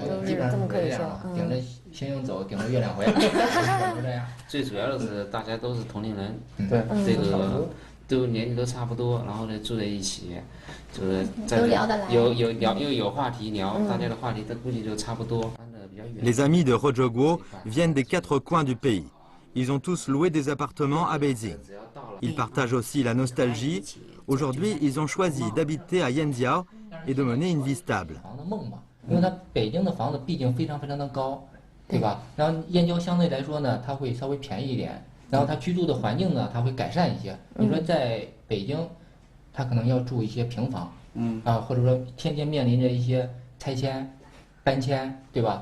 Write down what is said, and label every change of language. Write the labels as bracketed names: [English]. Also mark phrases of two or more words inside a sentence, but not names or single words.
[Chinese] 就是这么可以说。顶着星星走，顶着月亮回来，就这样。最主要的是大家都是同龄人，对，这个都年纪都差不多，然后呢住在一起，就是都聊得来，有话题聊，大家的话题都估计就差不多。 [French] Les amis de Rojogo viennent des 4 coins du pays. Ils ont tous loué des appartements à Beijing. Ils partagent aussi la nostalgie. Aujourd'hui, ils ont choisi d'habiter à Yanjiao et de mener une vie stable. [Chinese] 因为它北京的房子毕竟非常的高，对吧？然后燕郊相对来说呢，它会稍微便宜一点，然后它居住的环境呢，它会改善一些。你说在北京，它可能要住一些平房，或者说天天面临着一些拆迁、搬迁，对吧？